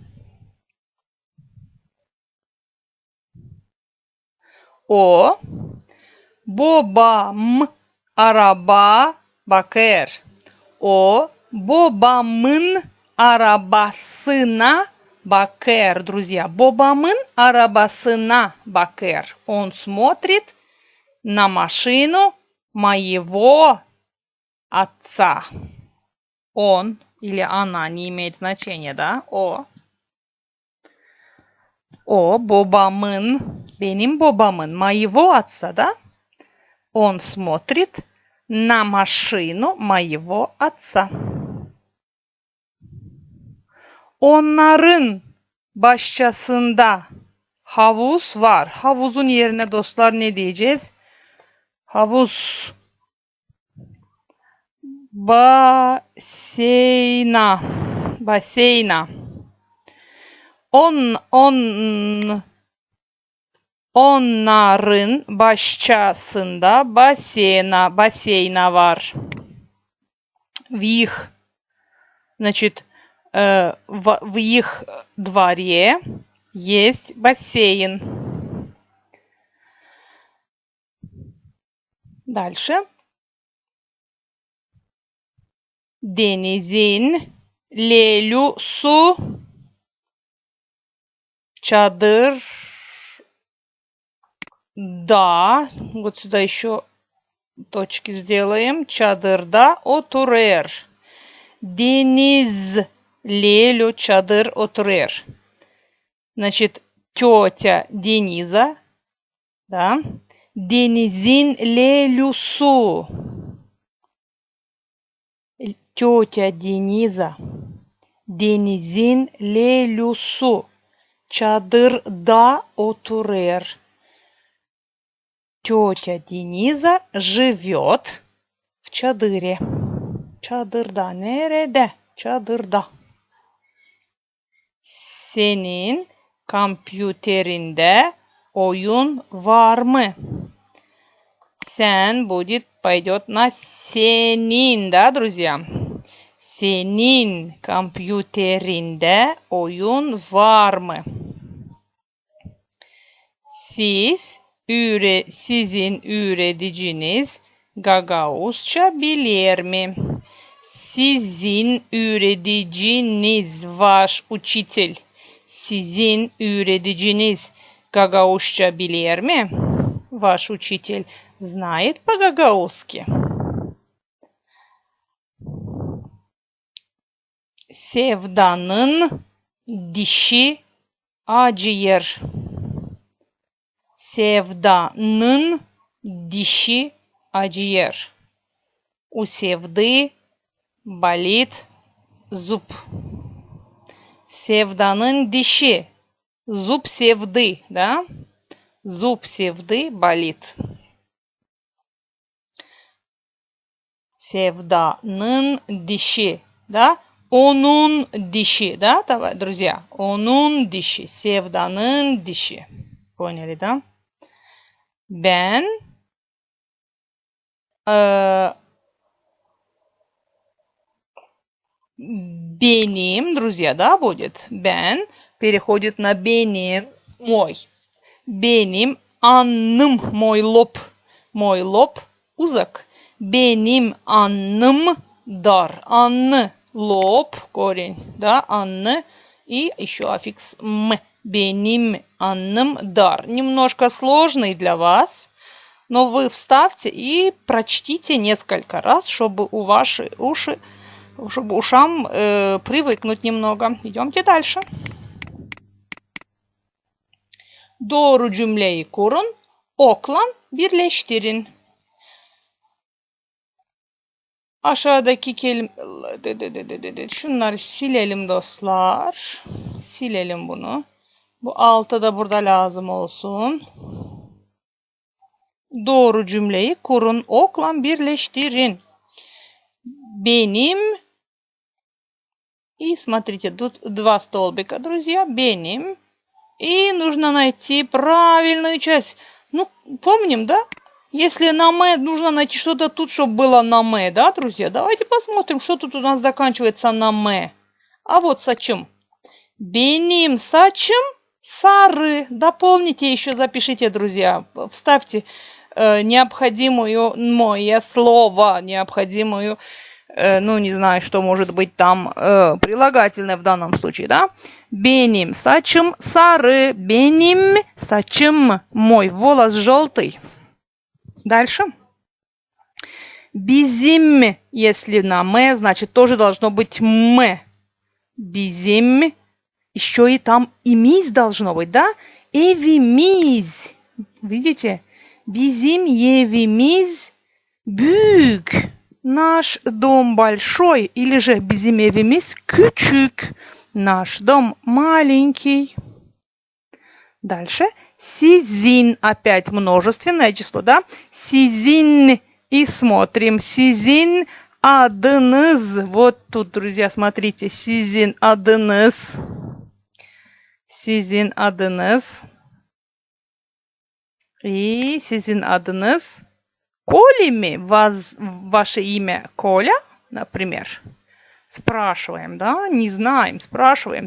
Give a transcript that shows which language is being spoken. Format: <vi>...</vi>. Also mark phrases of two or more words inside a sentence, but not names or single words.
<gag>O babam araba bakar. O babamın arabasına bakar, друзья. Babamın arabasına bakar.</gag> <ru>Он смотрит на машину моего отца. Он или она не имеет значения, да?</ru> <gag>O babamın, benim babamın,</gag> <ru>моего отца, да? Он смотрит на машину моего отца.</ru> <gag>Onların bahçesinde havuz var. Havuzun yerine dostlar ne diyeceğiz? Havuz. Baseyna. Onların bahçesinde бассейна var.</gag> <ru>В их, значит, в их дворе есть бассейн. Дальше.</ru> <gag>Denizin Lelusu çadır</gag> <ru>да, вот сюда еще точки сделаем.</ru> <gag>Çadırda oturur. Deniz Лелю çadır oturur.</gag> <ru>Значит, тетя Дениза, да,</ru> <gag>Denizin Lelüsü.</gag> <ru>Тетя Дениза.</ru> <gag>Denizin Lelüsü. Çadırda oturur.</gag> <ru>Тетя Дениза живет в çadırе.</ru> <gag>Çadırda nerede? Çadırda. Senin kompüterinde oyun var mı?</gag> <ru>Sen будет пойдет на senin, да, друзья?</ru> <gag>Senin kompüterinde oyun var mı? Sizin üreticiniz Gagauzca bilir mi? Sizin üreticiniz</gag> <ru>ваш учитель.</ru> <gag>Sizin üreticiniz Gagauzca bilir mi?</gag> <ru>ваш учитель знает по-гагаузски?</ru> <gag>Sevdanın dişi acıyor. Sevdanın dişi acıyor.</gag> <ru>У Севды болит зуб.</ru> <gag>Sevdanın dişi.</gag> <ru>Зуб Севды, да? Зуб Севды болит.</ru> <gag>Sevdanın dişi, да? Onun dişi,</gag> <ru>да, друзья?</ru> <gag>Onun dişi. Sevdanın dişi.</gag> <ru>Поняли, да?</ru> <gag>Ben benim,</gag> <ru>друзья, да, будет? Ben переходит на benim, мой.</ru> <gag>Benim alnım,</gag> <ru>мой лоб. Мой лоб узок.</ru> <gag>Benim alnım dar. Alnı, alnı,</gag> <ru>да, alnı. И еще аффикс м.</ru> <gag>Benim alnım dar.</gag> <ru>Немножко сложный для вас, но вы вставьте и прочтите несколько раз, чтобы у ваши уши, чтобы ушам привыкнуть немного. Идемте дальше.</ru> <gag>Doğru cümleyi kurun. Okla birleştirin. Aşağıdaki şunları silelim dostlar. Silelim bunu. Bu altı da burada lazım olsun. Doğru cümleyi kurun. Okla birleştirin. Benim.</gag> <ru>И смотрите, тут два столбика, друзья.</ru> <gag>Benim.</gag> <ru>И нужно найти правильную часть. Ну, помним, да? Если на «ме», нужно найти что-то тут, чтобы было на «ме», да, друзья? Давайте посмотрим, что тут у нас заканчивается на «ме». А вот сачым.</ru> <gag>Benim saçım sarı.</gag> <ru>Дополните еще, запишите, друзья. Вставьте необходимое слово, необходимую, ну, не знаю, что может быть там прилагательное в данном случае, да?</ru> <gag>Benim saçım sarı. Benim saçım.</gag> <ru>Мой волос желтый. Дальше. Bizim, если на «ме», значит, тоже должно быть «ме».</ru> <gag>Bizim.</gag> <ru>Еще и там «имиз» должно быть, да? Evimiz. Видите?</ru> <gag>Bizim evimiz büyük.</gag> <ru>Наш дом большой. Или же</ru> <gag>bizim evimiz küçük.</gag> <ru>Наш дом маленький. Дальше.</ru> <gag>Sizin.</gag> <ru>Опять множественное число, да? Sizin. И смотрим.</ru> <gag>Sizin adınız.</gag> <ru>Вот тут, друзья, смотрите.</ru> <gag>Sizin adınız. Sizin adınız. И sizin adınız.</gag> <ru>Коля ми? Ваше имя Коля, например. Спрашиваем, да? Не знаем, спрашиваем.</ru>